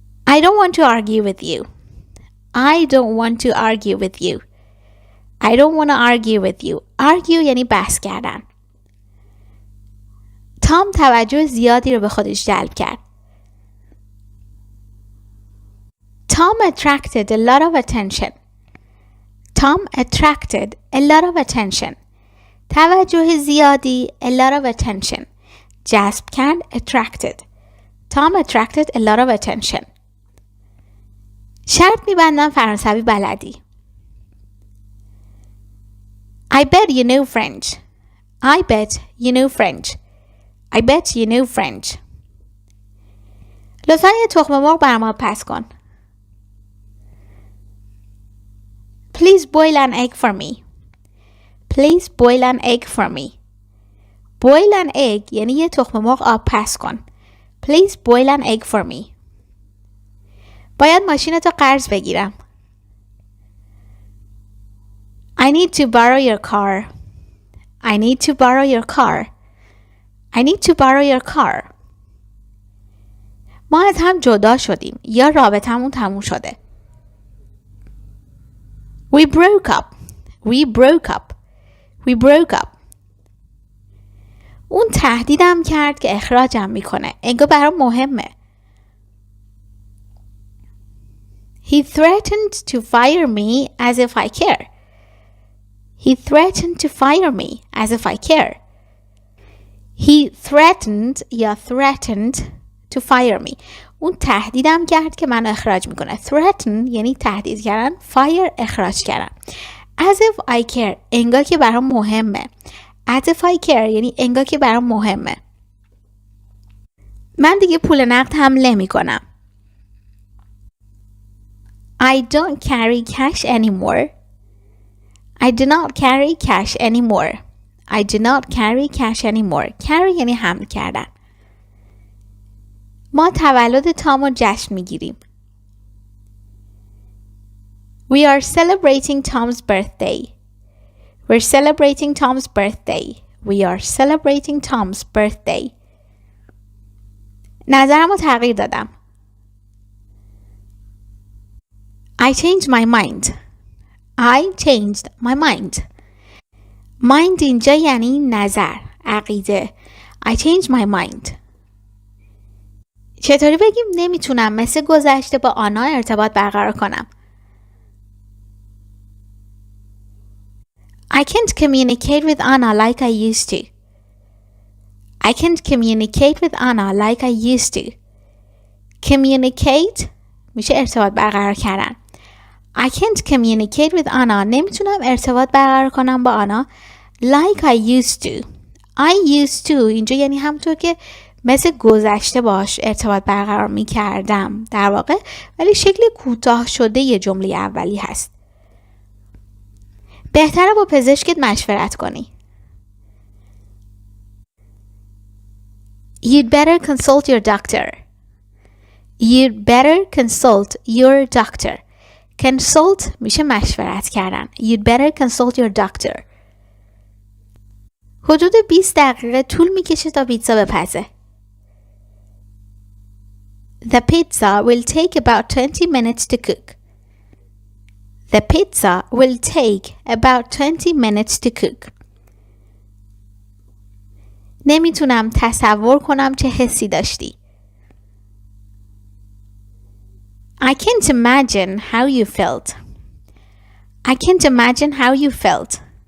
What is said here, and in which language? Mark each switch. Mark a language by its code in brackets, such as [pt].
[en] I don't want to argue with you. I don't want to argue with you. I don't want to argue with you. [fa] Argue یعنی بحث کردن. تام توجه زیادی رو به خودش جلب کرد. [en] Tom attracted a lot of attention. Tom attracted a lot of attention. [fa] توجه زیادی [en] a lot of attention. [fa] جذب کرد attracted. [en] Tom attracted a lot of attention. [fa] شرط میبندم فرانسوی بلدی. [en] I bet you know French. I bet you know French. I bet you know French. [fa] لطفاً یه تخم مرغ بر ما پس کن. [en] Please boil an egg for me. Please boil an egg for me. Boil an egg [fa] یعنی یه تخم مرغ آب پس کن. [en] Please boil an egg for me. [fa] باید ماشینتو قرض بگیرم. [en] I need to borrow your car. I need to borrow your car. I need to borrow your car. [fa] ما از هم جدا شدیم یا رابطمون تموم شده. [en] We broke up. We broke up. We broke up. [fa] اون تهدیدم کرد که اخراجم میکنه. انگار برام مهمه. [en] He threatened to fire me as if I care. He threatened to fire me as if I care. He threatened [fa] یا [en] threatened to fire me. [fa] اون تهدیدم کرد که منو اخراج میکنه. Threaten یعنی تهدید کردن. Fire اخراج کردن. [en] As if I care [fa] انگار که برام مهمه. [en] As if I care [fa] یعنی انگار که برام مهمه. من دیگه پول نقد حمل نمی‌کنم. [en] I don't carry cash anymore. I do not carry cash anymore. I do not carry cash anymore. [fa] Carry یعنی حمل کردن. ما تولد تامو جشن میگیریم. [en] We are celebrating Tom's birthday. We're celebrating Tom's birthday. We are celebrating Tom's birthday. [fa] نظرمو تغییر دادم. [en] I changed my mind. I changed my mind. [fa] Mind اینجا یعنی نظر، عقیده. [en] I changed my mind. [fa] چطوری بگیم نمیتونم مثل گذشته با آنا ارتباط برقرار کنم؟ [en] I can't communicate with Anna like I used to. I can't communicate with Anna like I used to. [fa] Communicate میشه ارتباط برقرار کردن. [en] I can't communicate with Anna. [fa] نمیتونم ارتباط برقرار کنم با آنا [en] like I used to. I used to [fa] اینجا یعنی همونطور که مثل گذشته باش ارتباط برقرار میکردم در واقع، ولی شکل کوتاه شده یه جمله اولی هست. بهتره با پزشکت مشورت کنی. [en] You'd better consult your doctor. You'd better consult your doctor. [fa] Consult میشه مشورت کردن. [en] You'd better consult your doctor. [fa] حدود 20 دقیقه طول میکشه تا پیتزا بپزه. [en] The pizza will take about 20 minutes to cook. The pizza will take about 20 minutes to cook. [fa] نمیتونم تصور کنم چه حسی داشتی. [en] I can't imagine how you felt. I can't imagine how you felt.